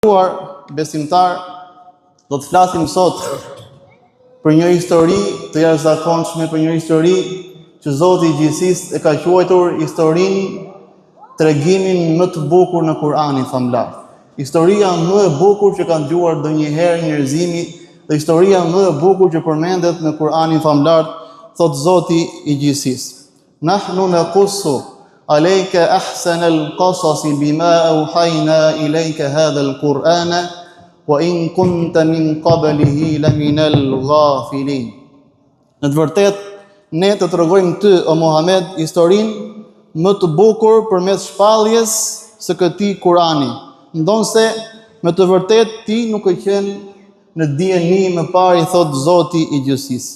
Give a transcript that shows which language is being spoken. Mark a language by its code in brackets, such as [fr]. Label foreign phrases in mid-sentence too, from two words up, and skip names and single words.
[sq] Besimtar, do të flasim sot për një histori të jashtëzakonshme, për një histori që Zoti i Gjithësisë e ka quajtur historinë tregimin më të bukur në Kur'anin famlar. Historia më e bukur që ka dëgjuar ndonjëherë njerëzimi dhe historia më e bukur që përmendet në Kur'anin famlar, thot Zoti i Gjithësisë. [ar] نحن نقص عليك أحسن القصص بما أوحينا إليك هذا القرآن وإن كنت من قبله لمن الغافلين. [sq] Në të vërtetë, ne të tregojmë ty, o Muhammed, historinë më të bukur përmes shpalljes së këtij Kurani. Ndonse me të vërtetë ti nuk e qenë në dieni më parë, thot Zoti i Gjithësisë.